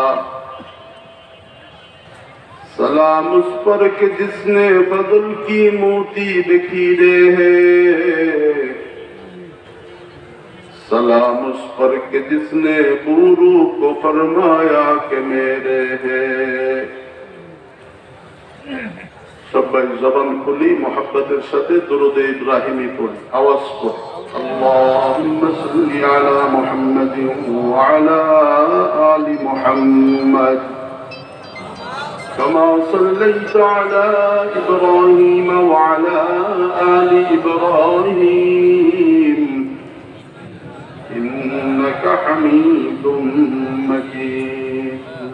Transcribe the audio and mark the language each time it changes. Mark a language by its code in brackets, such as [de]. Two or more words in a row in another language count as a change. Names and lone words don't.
[ur] سلام اس پر کہ جس نے بدل کی موتی بکھیرے ہیں. سلام اس پر کہ جس نے بورو کو فرمایا کہ میرے ہیں. [bn] সবাই জবান খুলি মোহাব্বতের সাথে দরুদ ইব্রাহিমি পড়ি, আওয়াজ করে [ar] اللهم صل على محمد وعلى آل محمد كما صليت على إبراهيم وعلى آل إبراهيم إنك حميد مجيد.